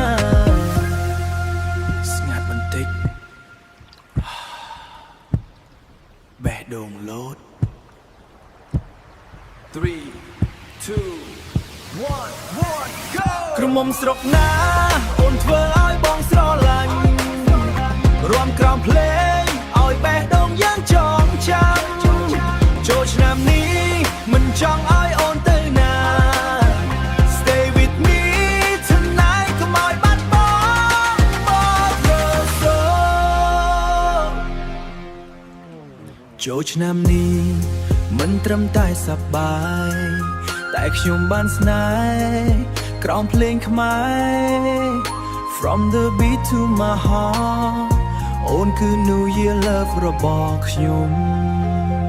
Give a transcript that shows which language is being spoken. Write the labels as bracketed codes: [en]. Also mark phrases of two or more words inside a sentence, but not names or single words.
[km] ស្ងាត់បន្តិចបេះដូងលោត3 2 1 go ក្រមុំស្រុក ណាអូនធ្វើឲ្យបងស្រឡាញ់រួមក្រោមភ្លេងឲ្យបេះដូងយើងចងចាំចូលឆ្នាំនេះមិនចង់ឲ្យអូនទៅណា [en] Stay with me tonight [km] កុំឲ្យបាត់បង់ [en] Forever so [km] ចូលឆ្នាំនេះមិនត្រឹមតែសប្បាយតែខ្ញុំបានស្នេហ៍ក្រោមភ្លេងខ្មែរ [en] From the beat to my heart [km] អូនគឺ [en] New Year love [km] របស់ខ្ញុំ